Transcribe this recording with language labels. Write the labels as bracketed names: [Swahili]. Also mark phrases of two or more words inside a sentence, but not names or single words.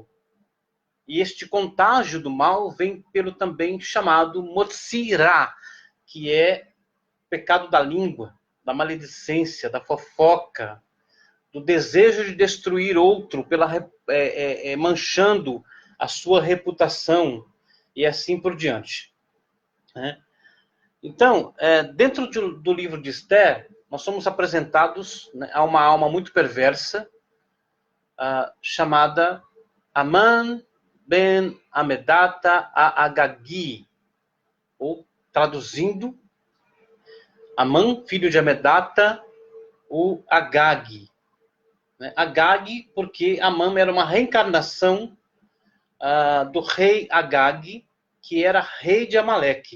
[Portuguese] E este contágio do mal vem pelo também chamado Motzi-Ra, que é pecado da língua, da maledicência, da fofoca, do desejo de destruir outro, manchando a sua reputação, e assim por diante. Né? Então, dentro do livro de Esther, nós somos apresentados, né, a uma alma muito perversa, chamada Aman ben Amedata a-Agagi, ou traduzindo, Aman, filho de Amedata, o Agag. Né? Agag, porque Aman era uma reencarnação do rei Agag, que era rei de Amaleque.